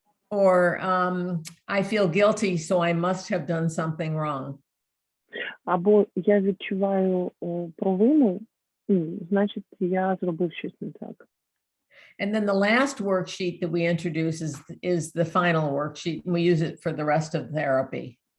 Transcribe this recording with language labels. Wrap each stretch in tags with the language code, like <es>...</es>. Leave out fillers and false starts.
<en>Or I feel guilty, so I must have done something wrong.</en> <uk>Або я відчуваю провину, значить, я зробив щось не так.</uk> <en>And then the last worksheet that we introduce is the final worksheet, and we use it for the rest of therapy.</en>